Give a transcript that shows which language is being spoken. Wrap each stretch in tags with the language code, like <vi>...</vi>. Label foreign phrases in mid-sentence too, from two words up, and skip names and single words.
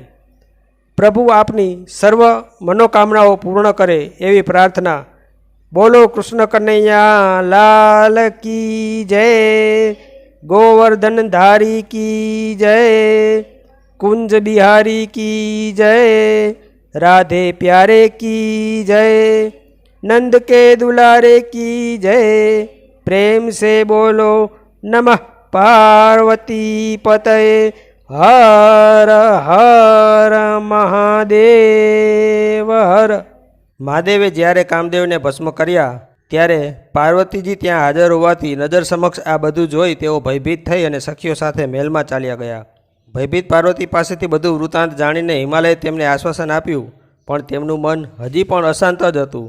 <gu>પ્રભુ આપની સર્વ મનોકામનાઓ પૂર્ણ કરે એવી પ્રાર્થના.</gu> <hi>बोलो कृष्ण कनैया लाल की जय, गोवर्धन धारी की जय, कुंज बिहारी की जय, राधे प्यारे की जय, नंद के दुलारे की जय. प्रेम से बोलो नमः पार्वती पतये हर हर महादेव हर.</hi> <gu>મહાદેવે જ્યારે કામદેવને ભસ્મ કર્યા ત્યારે પાર્વતીજી ત્યાં હાજર હોવાથી નજર સમક્ષ આ બધું જોઈ તેઓ ભયભીત થઈ અને સખીઓ સાથે મહેલમાં ચાલ્યા ગયા. ભયભીત પાર્વતી પાસેથી બધું વૃત્તાંત જાણીને હિમાલયે તેમને આશ્વાસન આપ્યું, પણ તેમનું મન હજી પણ અશાંત જ હતું.</gu>